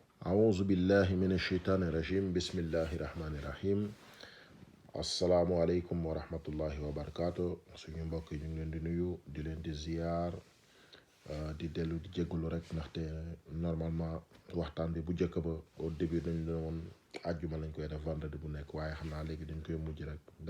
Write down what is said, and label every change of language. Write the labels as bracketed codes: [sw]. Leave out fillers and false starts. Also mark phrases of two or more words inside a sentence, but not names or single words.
[ar] أعوذ بالله من الشيطان الرجيم بسم الله الرحمن الرحيم السلام عليكم ورحمة الله وبركاته [wo] suñu mbokk yi ñu ngi leen di nuyu di leen di ziyaar di dellu di jégalu rek ndaxte normalement waxtaan bi bu njëkk ba [fr] au début [wo] dañu doon àjjuma lañ koy def vendredi bu nekk waaye xam naa léegi dañ koy mujj rek def